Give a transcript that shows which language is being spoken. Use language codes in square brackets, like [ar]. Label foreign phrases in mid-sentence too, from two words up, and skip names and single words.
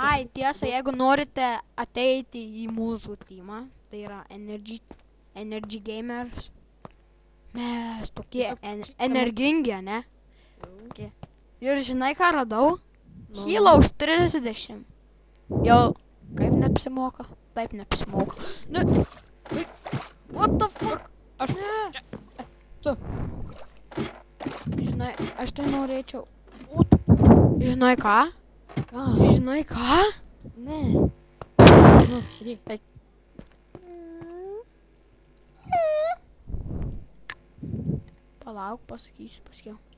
[lt] Ai, tiesa, jeigu norite ateiti į mūsų teamą, tai yra Energy Gamers. Mes tokie energingi, ne? Tokie. Ir žinai, ką radau? Healaus 30. Jau, kaip neapsimoka? Taip neapsimoka. Ne. [en] What the fuck? [lt] Aš... Ne. Su. Žinai, aš tai norėčiau. O, tu... Žinai ką? Ką? Žinai ką? Ne. Nu, reik. Palauk, pasakysiu paskiau.